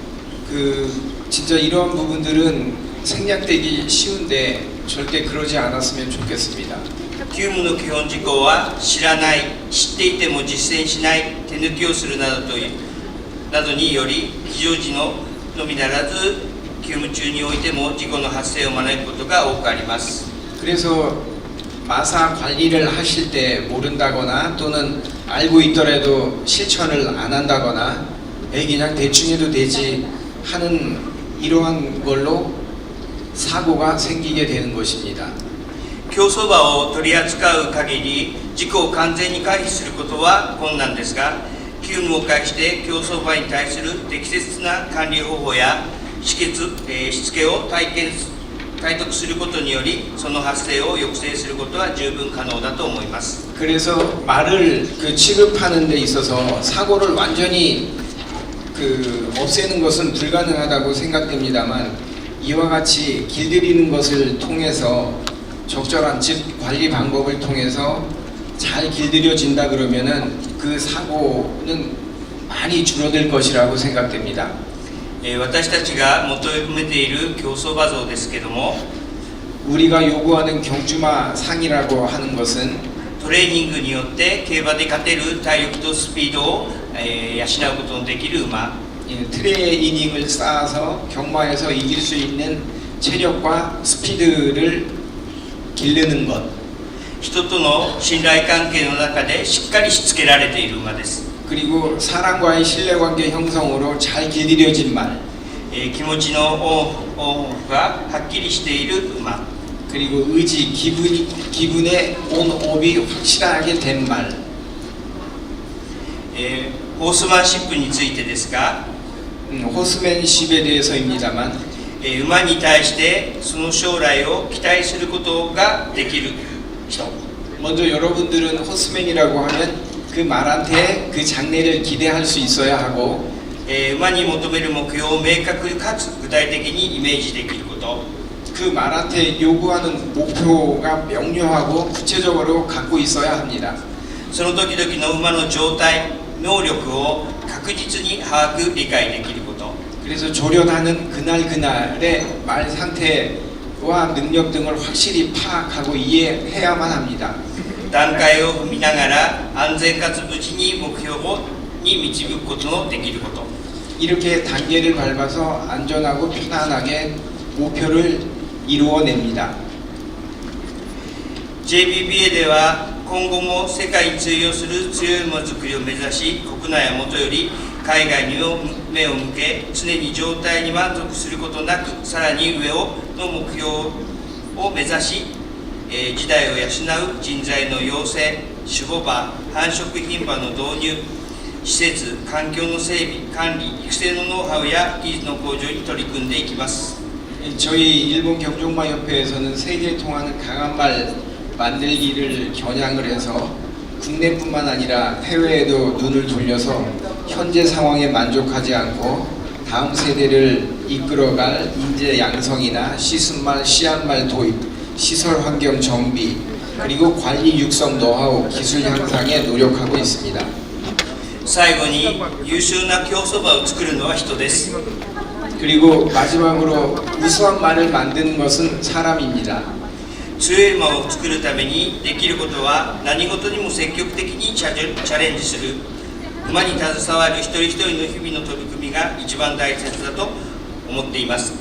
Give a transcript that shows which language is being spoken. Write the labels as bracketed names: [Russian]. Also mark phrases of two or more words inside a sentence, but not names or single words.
[Korean] 그 진짜 이러한 부분들은 생략되기 쉬운데 절대 그러지 않았으면 좋겠습니다. [Japanese] 急務の基本事項は知らない、知っていても実践しない、手抜きをするなどにより非常時のみならず急務中においても事故の発生を招くことが多くあります。 [Korean] 그래서 마사 관리를 하실 때 모른다거나 또는 알고 있더라도 실천을 안 한다거나 그냥 대충 해도 되지 하는 이러한 걸로 사고가 생기게 되는 것입니다. [Japanese] 競走馬を取り扱う限り事故を完全に回避することは困難ですが、急務を介して競走馬に対する適切な管理方法やしつけを体得することによりその発生を抑制することは十分可能だと思います。 [Korean] 그래서 말을 그 취급하는 데 있어서 사고를 완전히 없애는 것은 불가능하다고 생각됩니다만 이와 같이 길들이는 것을 통해서 적절한 즉 관리 방법을 통해서 잘 길들여진다 그러면은 그 사고는 많이 줄어들 것이라고 생각됩니다. [Japanese] 私たちが求めている競走馬像ですけども、 [Korean] 우리가 요구하는 경주마 상이라고 하는 것은 [Japanese] トレーニングによって競馬で勝てる体力とスピードを養うことのできる馬、 [Korean] 트레이닝을 쌓아서 경마에서 이길 수 있는 체력과 스피드를 기르는 것. [Japanese] 人との信頼関係の中でしっかりしつけられている馬です。 [Korean] 그리고 사람과의 신뢰관계 형성으로 잘 길들여진 말. [Japanese] 気持ちのオンがはっきりしている馬、 [Korean] 그리고 의지, 기분의 온업이 확실하게 된 말. [Japanese] ホースマンシップについてですが、 [Korean] 호스맨십에 대해서입니다만 [Japanese] 馬に対してその将来を期待することができる人、 [Korean] 먼저 여러분들은 호스맨이라고 하면 그 말한테 그 장래를 기대할 수 있어야 하고 [Japanese] 馬に求める目標を明確かつ具体的にイメージできること、 [Korean] 그 말한테 요구하는 목표가 명료하고 구체적으로 갖고 있어야 합니다. [Japanese] その時々の馬の状態、能力を確実に把握理解できること、 [Korean] 그래서 조련하는 그날그날의 말 상태와 능력 등을 확실히 파악하고 이해해야만 합니다. [Japanese] 段階を踏みながら安全かつ無事に目標に導くことのできること、 [Korean] 이렇게 단계를 밟아서 안전하고 편안하게 목표를 이루어냅니다. [Japanese] JBBA では今後も世界に通用する強いものづくりを目指し、国内はもとより海外に目を向け、常に状態に満足することなく、さらに上をの目標を目指し、時代を養う人材の養成、種母馬、繁殖牝馬の導入、施設、環境の整備、管理、育成のノウハウや技術の向上に取り組んでいきます。 [Korean] 저희 일본 경종마협회에서는 세계에 통하는 강한 말 만들기를 겨냥을 해서 국내뿐만 아니라 해외에도 눈을 돌려서 현재 상황에 만족하지 않고 다음 세대를 이끌어갈 인재 양성이나 시순말, 씨앗말 도입, 시설 환경 정비, 그리고 관리 육성 노하우, 기술 향상에 노력하고 있습니다. [Japanese] 最後に優秀な競走馬を作るのは人です。 [Korean] 그리고 마지막으로 우수한 말을 만드는 것은 사람입니다. [Japanese] 強い馬を作るためにできることは何事にも積極的にチャレンジする。馬に携わる一人一人の日々の取り組みが一番大切だと思っています。